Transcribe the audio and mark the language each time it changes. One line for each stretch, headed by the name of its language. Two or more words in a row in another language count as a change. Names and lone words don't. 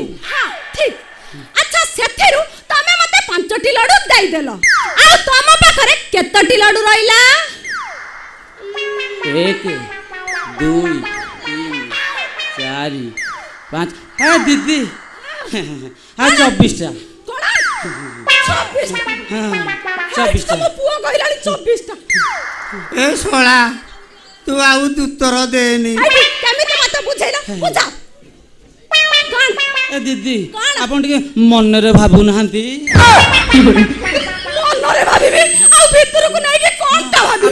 Odia: ହଁ ଠିକ ଅଚ୍ଛା ସେଥିରୁ ତମେ ମତେ 5ଟି ଲଡ୍ଡୁ ଦେଇ ଦେଲ ଆ ତମ ପାଖରେ କେତଟି ଲଡ୍ଡୁ ରହିଲା 1 2 3 4 5 ହଁ ଦିଦି ହଁ 24ଟା ହଁ 24ଟା ପୁଅ କହିଲାଣି 24ଟା ଏ ଶଳା ତୁ ଆଉ ଉତ୍ତର ଦେନି କେମିତି ମତେ ବୁଝେଇଲ ବୁଝା ଏ ଦିଦି ଆପଣ ଟିକେ ମନରେ ଭାବୁନାହାନ୍ତି ମନରେ ଭାବିବି ଆଉ ଭିତରକୁ ନେଇକି କଣଟା ଭାବିବି